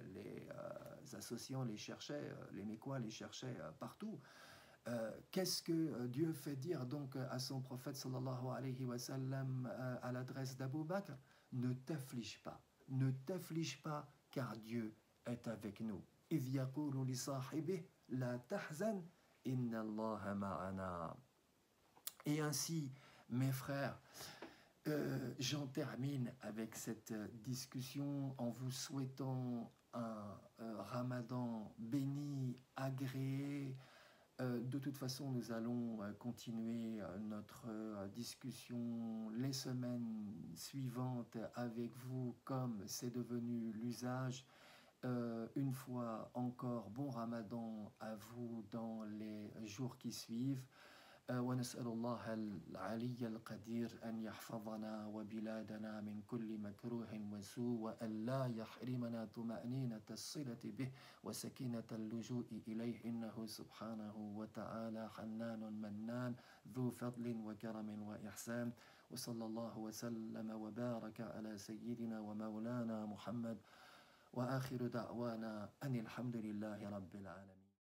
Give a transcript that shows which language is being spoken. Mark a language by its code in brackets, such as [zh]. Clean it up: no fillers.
[fr] Les associants les cherchaient, les Mécois les cherchaient partout. Qu'est-ce que Dieu fait dire donc à son prophète [ar] sallallahu alayhi wa sallam [fr] à l'adresse d'Abou Bakr? Ne t'afflige pas, car Dieu est avec nous. [ar] إذ يقول لصاحبه لا تحزن إن الله معنا. [fr] Et ainsi, mes frères, j'en termine avec cette discussion en vous souhaitant un ramadan béni, agréé. De toute façon, nous allons continuer notre discussion les semaines suivantes avec vous, comme c'est devenu l'usage. Une fois encore, bon ramadan à vous dans les jours qui suivent. [ar] ونسأل الله العلي القدير أن يحفظنا وبلادنا من كل مكروه وسوء وأن لا يحرمنا طمأنينة الصلة به وسكينة اللجوء إليه إنه سبحانه وتعالى حنان منان ذو فضل وكرم وإحسان وصلى الله وسلم وبارك على سيدنا ومولانا محمد وآخر دعوانا أن الحمد لله رب العالمين.